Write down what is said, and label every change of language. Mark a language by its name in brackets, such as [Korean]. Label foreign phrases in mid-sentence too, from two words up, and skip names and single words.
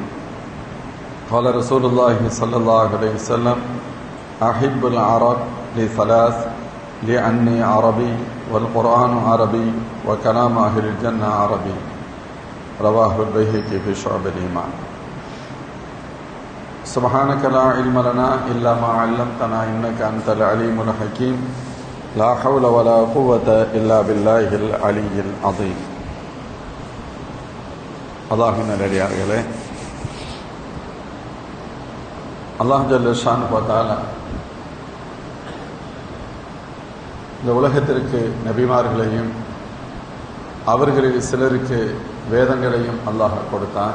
[Arabic] قال رسول الله صلى الله عليه وسلم: أحب العرب لثلاث لأني عربي والقرآن عربي وكلام أهل الجنة عربي. رواه البيهقي في شعب الإيمان. سبحانك لا علم لنا إلا ما علمتنا إنك أنت العليم الحكيم. لا حول ولا قوة إلا بالله العلي العظيم. [Tamil] அல்லாஹ்வின் நல்லடியார்களே, அல்லாஹ் [Arabic] جل شأنه وتعالى [Tamil] இந்த உலகத்திற்கு நபிமார்களையும் அவர்களில் சிலருக்கு வேதங்களையும் அல்லாஹ் கொடுத்தான்.